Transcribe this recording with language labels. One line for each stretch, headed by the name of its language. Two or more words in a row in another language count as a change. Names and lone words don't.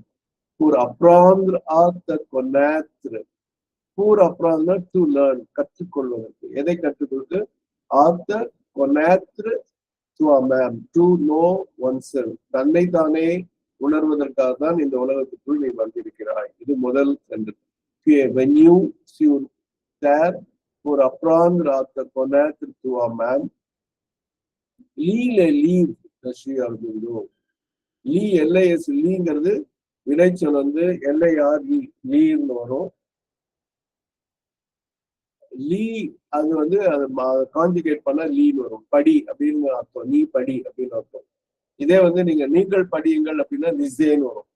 French: pour apprendre à te connaître. pour apprendre
English: to learn,
French: கற்றுக்கொள்வதற்கு.
Tamil: எதை கற்றுக்கொள்வது?
French: à te connaître
English: to know oneself.
Tamil: தன்னை தானே உணர்வதற்காக தான் இந்த உலகத்துக்குள் நீ வந்திருக்கிறாய். இது முதல் சென்டென்ஸ்.
French: Venue sur terre pour apprendre à te connaître toi-même. Lis les livres de Sri Aurobindo. Lis, LIS,
Tamil: லீங்கிறது வினைச்சொல் LIR லீன்னு வரும். லீ அது அது கான்ஜுகேட் பண்ணா லீன்னு வரும். படி அப்படின்னு அர்த்தம், நீ படி அப்படின்னு அர்த்தம். இதே நீங்கள் படியுங்கள் அப்படின்னா நிசேன்னு வரும்.